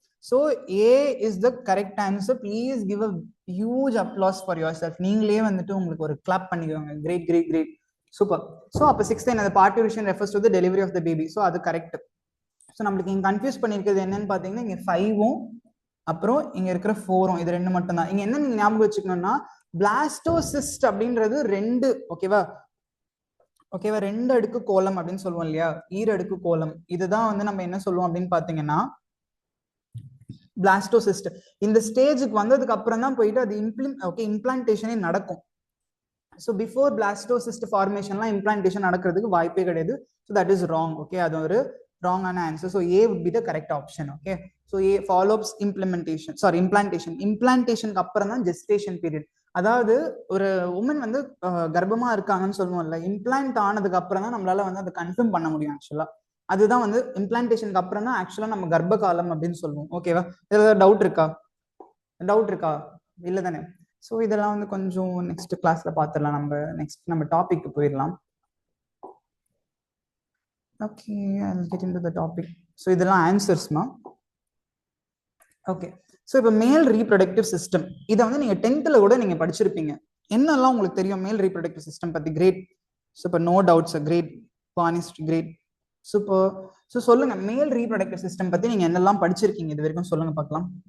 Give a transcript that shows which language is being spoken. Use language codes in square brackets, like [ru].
[en] So A is the correct answer. Please give a huge applause for yourself. [ta] நீங்களே வந்துட்டு உங்களுக்கு ஒரு clap பண்ணிக்கோங்க. [en] Great. Super. So அப்ப 6th the parturition refers to the delivery of the baby. So அது correct. [ta] So நம்மளுக்கு இங்க confuse பண்ணிருக்கிறது என்னன்னு பாத்தீங்கன்னா, இங்க 5ம் அப்புறம் இங்க இருக்கிற 4ம், இது ரெண்டு மட்டும் தான். இங்க என்ன நீங்க ஞாபகம் வச்சுக்கணும்னா, பிளாஸ்டோசிஸ்ட் அப்படின்றது 2 ஓகேவா, 2 அடுக்கு கோலம் அப்படின்னு சொல்லுவோம் இல்லையா, ஈரடுக்கு கோலம். இதுதான் வந்து நம்ம என்ன சொல்லுவோம் அப்படின்னு பாத்தீங்கன்னா பிளாஸ்டோசிஸ்ட். இந்த ஸ்டேஜுக்கு வந்ததுக்கு அப்புறம் தான் போயிட்டு அது இம்ப்ளான்டேஷனே நடக்கும். ஸோ பிஃபோர் பிளாஸ்டோசிஸ்ட் ஃபார்மேஷன்லாம் இம்ப்ளான்டேஷன் நடக்கிறதுக்கு வாய்ப்பே கிடையாது. [en] So that is wrong. [ta] Okay, அது ஒரு wrong answer. [en] So A would be the correct option. Okay, so A follows implantation. [ta] Implantation க்கு அப்புறம் தான் gestation period. அதாவது ஒரு உமன் வந்து கர்ப்பமா இருக்காங்கன்னு சொல்லுவோம்ல, இம்ப்ளான்ட் ஆனதுக்கு அப்புறம் தான் நம்மளால வந்து அதை கன்ஃபார்ம் பண்ண முடியும். ஆக்சுவலா அதுதான் வந்து இம்ப்ளான்டேஷனுக்கு அப்புறம் தான் ஆக்சுவலா நம்ம கர்ப்ப காலம் அப்படின்னு சொல்லுவோம். ஓகேவா? ஏதாவது டவுட் இருக்கா? இல்ல தானே? ஸோ இதெல்லாம் வந்து கொஞ்சம் நெக்ஸ்ட் கிளாஸ்ல பாத்துடலாம். நம்ம டாபிக் போயிடலாம். [en] Okay, I'll get into the topic. [ta] So இதெல்லாம் ஆன்சர்ஸ் மா. ஓகே, ஸோ இப்போ மேல் ரீப்ரொடக்டிவ் சிஸ்டம், இதை வந்து நீங்க 10th கூட நீங்க படிச்சிருப்பீங்க. என்னெல்லாம் உங்களுக்கு தெரியும் மேல் ரீப்ரொடக்டிவ் சிஸ்டம் பத்தி? Great, super, no doubts, great, பானிஸ்ட், great, super. So சொல்லுங்க, மேல் ரீப்ரொடக்டிவ் சிஸ்டம் பத்தி நீங்க என்னெல்லாம் படிச்சிருக்கீங்க இது வரைக்கும் சொல்லுங்க பார்க்கலாம்.